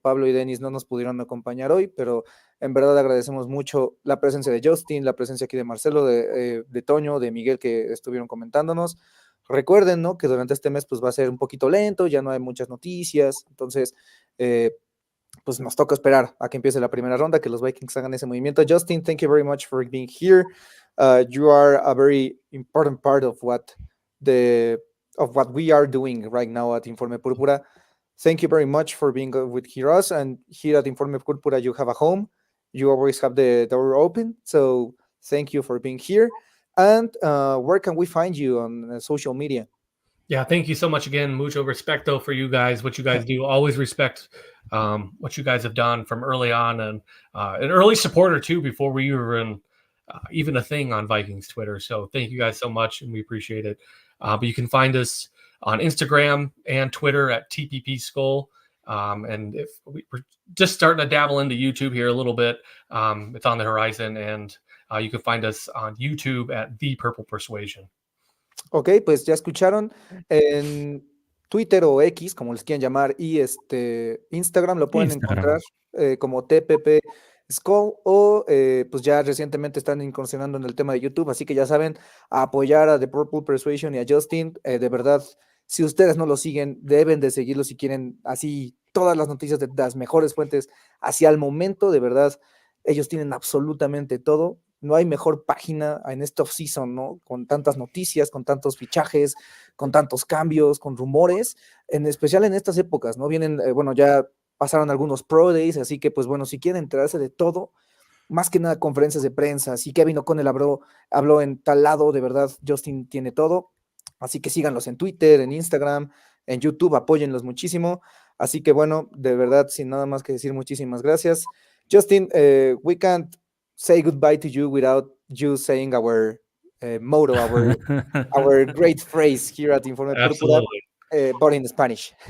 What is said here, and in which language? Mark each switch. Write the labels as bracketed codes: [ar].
[es] Pablo y Denis no nos pudieron acompañar hoy, pero en verdad agradecemos mucho la presencia de Justin, la presencia aquí de Marcelo, de Toño, de Miguel, que estuvieron comentándonos. Recuerden, ¿no? Que durante este mes pues va a ser un poquito lento, ya no hay muchas noticias, entonces pues nos toca esperar a que empiece la primera ronda, que los Vikings hagan ese movimiento. [en] Justin, thank you very much for being here. You are a very important part of what we are doing right now at Informe Púrpura. Thank you very much for being with us, and here at Informe Púrpura you have a home. You always have the door open, so thank you for being here. And where can we find you on social media? Yeah, thank you so much again. [es] Mucho respecto [en] for you guys, what you guys do. Always respect what you guys have done from early on, and an early supporter too, before we were even a thing on Vikings Twitter. So thank you guys so much, and we appreciate it. But you can find us on Instagram and Twitter at TPP Skull. And if we're just starting to dabble into YouTube here a little bit, it's on the horizon, and you can find us on YouTube at The Purple Persuasion. [es] Ok, pues ya escucharon, en Twitter o X, como les quieran llamar, y Instagram lo pueden encontrar como TPP Skull, o pues ya recientemente están incursionando en el tema de YouTube, así que ya saben, a apoyar a The Purple Persuasion y a Justin. De verdad, si ustedes no lo siguen, deben de seguirlo si quieren así todas las noticias de las mejores fuentes hacia el momento. De verdad, ellos tienen absolutamente todo. no hay mejor página en este off-season, ¿no? Con tantas noticias, con tantos fichajes, con tantos cambios, con rumores, en especial en estas épocas, ¿no? Vienen, bueno, ya pasaron algunos Pro Days, así que, pues bueno, si quieren enterarse de todo, más que nada conferencias de prensa, si Kevin O'Connell habló en tal lado, de verdad, Justin tiene todo, así que síganlos en Twitter, en Instagram, en YouTube, apóyenlos muchísimo, así que bueno, de verdad, sin nada más que decir, muchísimas gracias. [en] Justin, we can't say goodbye to you without you saying our motto, our great phrase here at Informe Púrpura, but in Spanish.